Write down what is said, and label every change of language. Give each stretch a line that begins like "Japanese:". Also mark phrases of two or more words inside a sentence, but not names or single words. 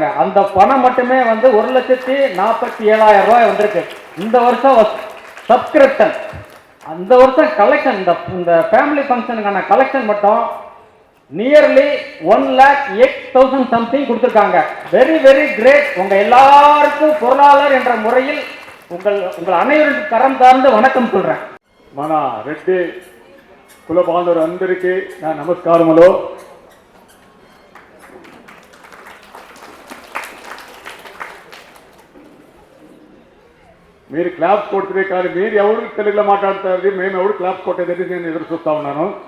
Tamil: அந்த பணம் மட்டுமே 1,47,000 ரூபாய் வந்திருக்கு இந்த வருஷம் சப்ஸ்கிரிப்ஷன். அந்த வருஷம் கலெக்ஷன் இந்த
English: family function
Tamil: கலெக்ஷன் மட்டும் நியர்லி 1,08,000 சம்திங் கொடுத்துருக்காங்க.
English: very very great.
Tamil: உங்க எல்லாருக்கும் பொருளாளர் என்ற முறையில் உங்கள் அனைவருக்கும் கரம் சார்ந்து வணக்கம் சொல்றேன்.
Telugu: మన రెడ్డి కుల బాంధవులు అందరికీ నా నమస్కారములు. మీరు క్లాప్స్ కొడితే కానీ మీరు ఎవరు తెలుగులో మాట్లాడతారు, మేము ఎవరు క్లాప్స్ కొట్టేదని నేను ఎదురు చూస్తా ఉన్నాను.